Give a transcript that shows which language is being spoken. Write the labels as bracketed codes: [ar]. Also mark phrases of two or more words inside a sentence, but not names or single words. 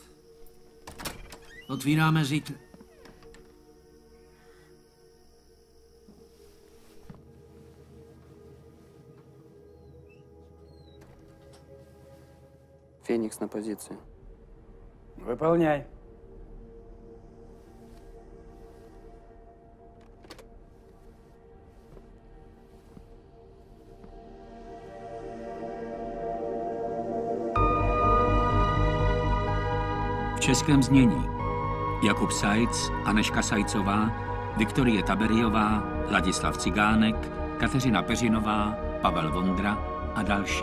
[cs] Otvíráme zítra. [ru] Феникс на позиции. Выполняй. [cs] V českém znění Jakub Sajc, Anežka Sajcová, Viktorie Taberiová, Ladislav Cigánek, Kateřina Peřinová, Pavel Vondra a další.